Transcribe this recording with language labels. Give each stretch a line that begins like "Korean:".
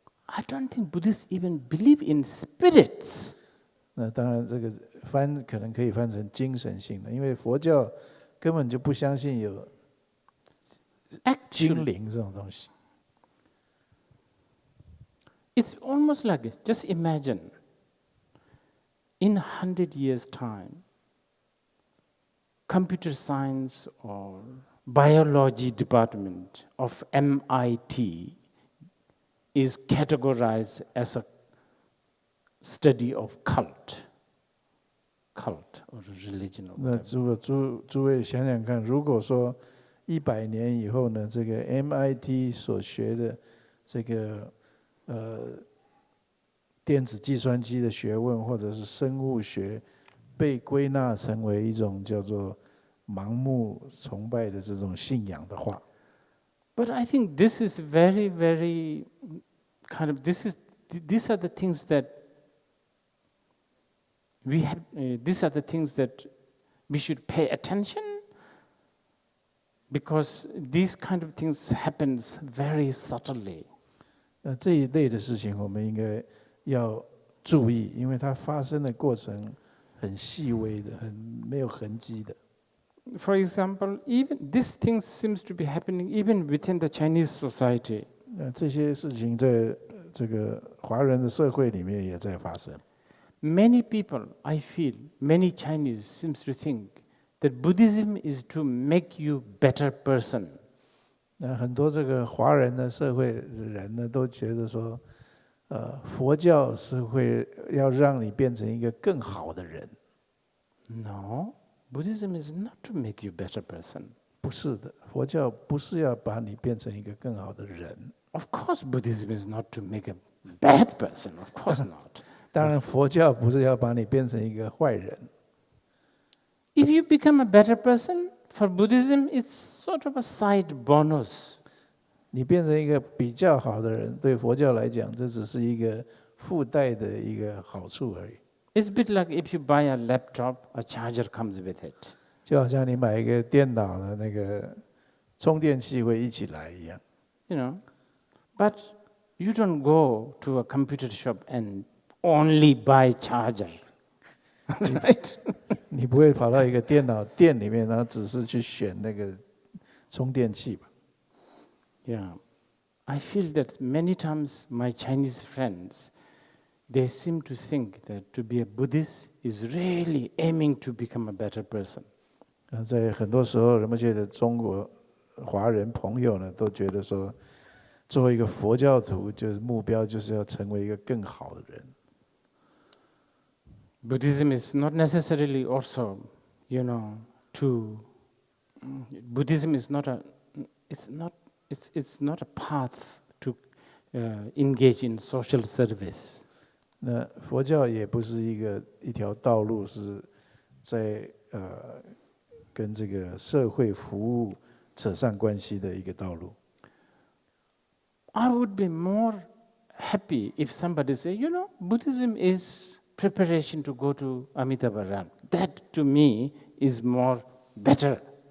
English: I don't think Buddhists even believe in spirits.
Chinese: 那当然，这个可能可以翻成精神性的，因为佛教根本就不相信有精灵这种东西。
English: It's almost like, just imagine, in 100 years' time, computer science or biology department of MIT is categorized as a study of cult or religion.
Chinese: 那如果诸位想想看，如果说100年以后呢，这个 MIT 所学的这个电子计算机的学问或者是生物学，被归纳成为一种叫做盲目崇拜的这种信仰的话。
English: But I think this is very, very kind of, these are the things that we have, these are the things that we should pay attention, because these kind of things happens very subtly.
Chinese: 这一类的事情我们应该要注意，因为它发生的过程很细微的，很没有痕迹的。
English: For example, even these things seems to be happening even within the Chinese society.
Chinese: 这些事情在这个华人的社会里面也在发生。
English: Many people, I feel, many Chinese seems to think that Buddhism is to make you better person.
Chinese: 很多这个华人的社会人呢，都觉得说，佛教是会要让你变成一个更好的人。
English: No, Buddhism is not to make you better person.
Chinese: 不是的，佛教不是要把你变成一个更好的人。
English: Of course, Buddhism is not to make a bad person. Of course not.
Chinese: 当然，佛教不是要把你变成一个坏人。
English: If you become a better person, for Buddhism, it's sort of a side bonus.
Chinese: 你变成一个比较好的人，对佛教来讲，这只是一个附带的一个好处而已。
English: It's a bit like if you buy a laptop, a charger comes with it.
Chinese: 就好像你买一个电脑的那个充电器会一起来一样。
English: But you don't go to a computer shop and only buy charger. Right?
Chinese: 你不会跑到一个电脑店里面，然后只是去选那个充电器吧？
English: Yeah, I feel that many times my Chinese friends, they seem to think that to be a Buddhist is really aiming to become a better person.
Chinese: 在很多时候，人们觉得中国华人朋友呢，都觉得说，作为一个佛教徒，就是目标就是要成为一个更好的人。
English: Buddhism is not necessarily also, Buddhism is not it's not a path to engage in social service.
Chinese: 那佛教也不是一条道路，是在跟这个社会服务扯上关系的一个道路。
English: I would be more happy if somebody say, Buddhism is preparation to go to Amitabha Ram. That to me is more better.